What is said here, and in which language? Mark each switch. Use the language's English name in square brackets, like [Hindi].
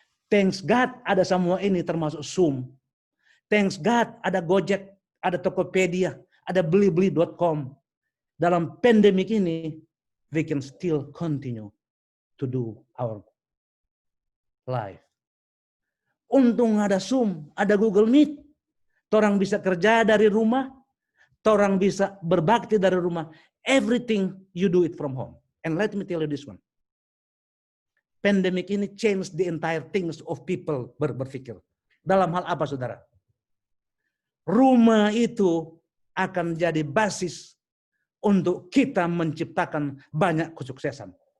[English] Thanks God [Indonesian] ada semua ini termasuk Zoom. Thanks God ada Gojek, ada Tokopedia, ada Blibli.com. Dalam pandemik ini, [English] we can still continue to do our life. [Indonesian] Untung ada Zoom, ada Google Meet. Orang bisa kerja dari rumah, orang bisa berbakti dari rumah. [English] Everything you do it from home. And let me tell you this one. Pandemic ini change the entire things of people berpikir. [Indonesian] Dalam hal apa, saudara? Rumah itu akan jadi basis untuk kita menciptakan banyak kesuksesan.